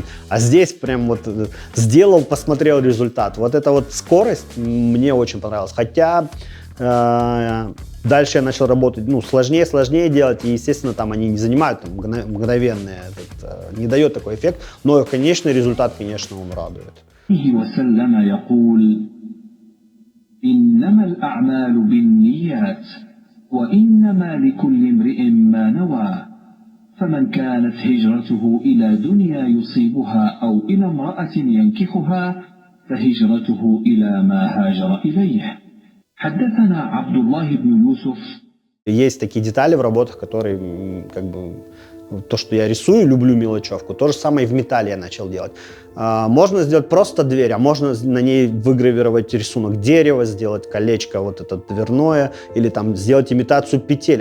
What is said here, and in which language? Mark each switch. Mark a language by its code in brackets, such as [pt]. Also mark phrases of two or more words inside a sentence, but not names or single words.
[ru] А здесь прям вот сделал, посмотрел результат. Вот эта вот скорость мне очень понравилась. Хотя дальше я начал работать, сложнее делать, и, естественно, там они не занимают мгновенные, не дает такой эффект, но конечный результат, конечно, он радует. [ar] وإنما لكل امرئ ما نوى فمن كانت هجرته إلى دنيا يصيبها أو إلى امرأة ينكحها فهجرته إلى ما هاجر إليه. حدثنا عبد الله بن يوسف. [ru] Есть такие детали в работах, которые то, что я рисую, люблю мелочевку. То же самое и в металле я начал делать. Можно сделать просто дверь, а можно на ней выгравировать рисунок дерева, сделать колечко вот это дверное, или сделать имитацию петель.